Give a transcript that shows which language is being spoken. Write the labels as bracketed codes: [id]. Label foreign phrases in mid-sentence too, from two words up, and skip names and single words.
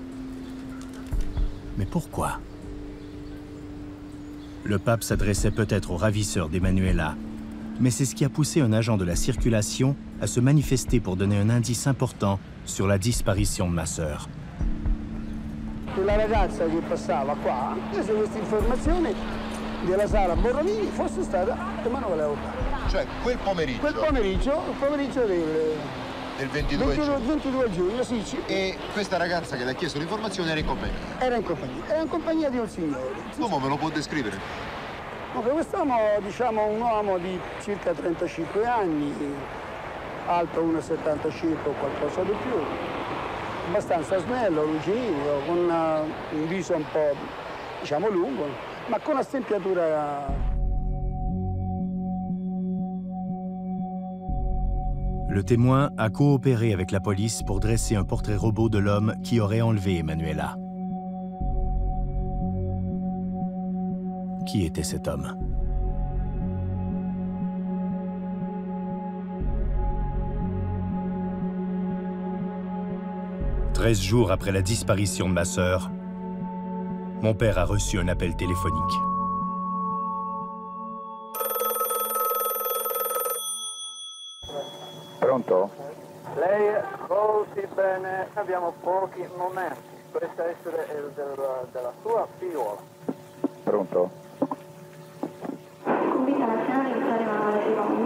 [fr] Mais pourquoi? Le pape s'adressait peut-être au ravisseur d'Emanuela, mais c'est ce qui a poussé un agent de la circulation à se manifester pour donner un indice important sur la disparition de ma sœur. [it] La ragazza che passava qua, prese questa informazione della sala Borromini, fosse stata Emanuela Orlandi. Cioè quel pomeriggio? Quel pomeriggio, il pomeriggio del 22 giugno, sì. E questa ragazza che le ha chiesto l'informazione era in compagnia? Era in compagnia di un signore. Come me lo può descrivere? Quest'uomo, diciamo, un uomo di circa 35 anni, alto 1,75 o qualcosa di più, abbastanza snello, lucido, con un viso un po', diciamo, lungo, ma con una stempiatura. [fr] Le témoin a coopéré avec la police pour dresser un portrait robot de l'homme qui aurait enlevé Emanuela. Qui était cet homme? « 13 jours après la disparition de ma sœur, mon père a reçu un appel téléphonique. [it] Pronto? Lei ascolti bene, abbiamo pochi momenti. Dovrebbe essere della sua figliola. Pronto? Convinta nazionale di fare una secondi.